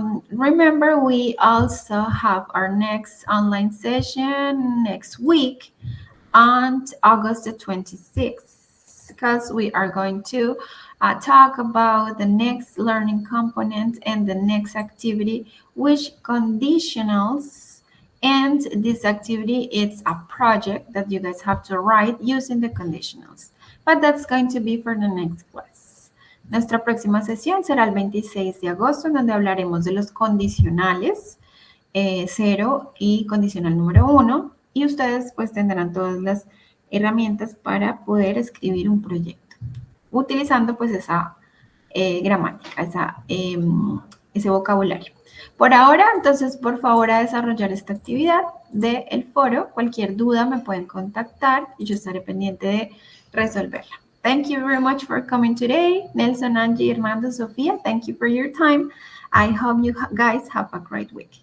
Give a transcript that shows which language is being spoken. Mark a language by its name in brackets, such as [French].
[English] Remember, we also have our next online session next week on August the 26th, because we are going to talk about the next learning component and the next activity, which conditionals. And this activity, it's a project that you guys have to write using the conditionals. But that's going to be for the next class. [Spanish] Nuestra próxima sesión será el 26 de agosto, en donde hablaremos de los condicionales 0 y condicional número 1. Y ustedes pues tendrán todas las herramientas para poder escribir un proyecto, utilizando pues esa gramática, ese vocabulario. Por ahora, entonces, por favor, a desarrollar esta actividad del foro. Cualquier duda me pueden contactar y yo estaré pendiente de resolverla. [English] Thank you very much for coming today. Nelson, Angie, Armando, Sofía, thank you for your time. I hope you guys have a great week.